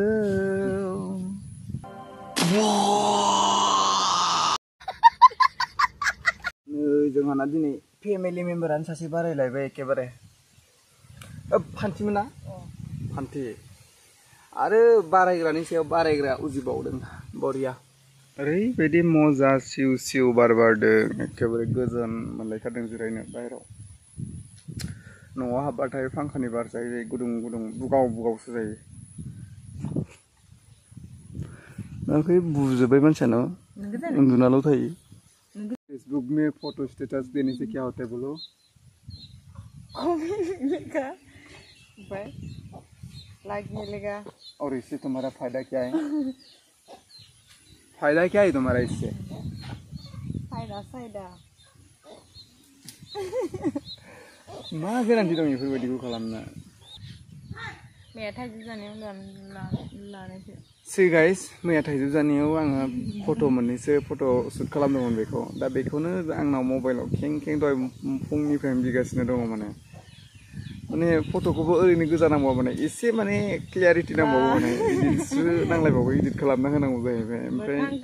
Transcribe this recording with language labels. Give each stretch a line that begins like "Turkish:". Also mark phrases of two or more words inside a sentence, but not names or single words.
Bodo: जोंहाना दिनै फेमिलि मेम्बारानो सासे बारायलायबाय एखेबारे फान्थिमोन ना फान्थि आरो बारायग्रानि सायाव बारायग्रा उजिबावदों बरिया ओरैबायदि मजा सिउ सिउ बार बारदों एखेबारे गोजोन मोनलायथारदों जिरायनो बाहेराव। न'आव हाबबाथाय फांखानि बार जायो गुदुं गुदुं बुगाव बुगावसो जायो। ओमफ्राय बुजोब्बाय मानसियानो उन्दुनाल' थायो।
Hindi: फेसबुक में फोटो स्टेटस देने से क्या होता है बोलो? मिलेगा लाइक मिलेगा। और इससे तुम्हारा फायदा क्या है? फायदा क्या है तुम्हारा इससे?
Bodo: फायदा मा गोनांथि दं बेफोरबायदिखौ खालामनो?
English: See guys,
Bodo: मैया थाइजौ जानायाव आङो फट' मोननैसो फट' शुट खालामदोंमोन बेखौ दा बेखौनो आंनाव मबाइलाव खें खें दहाय फुंनिफ्रायनो बिगासिनो दङ माने फट'खौबो ओरैनो गोजा नांगौ माने एसे माने क्लियारिटि नांबावो माने इदिटसो नांलायबावो इदिट खालामना होनांगौ जाहैबाय ओमफ्राय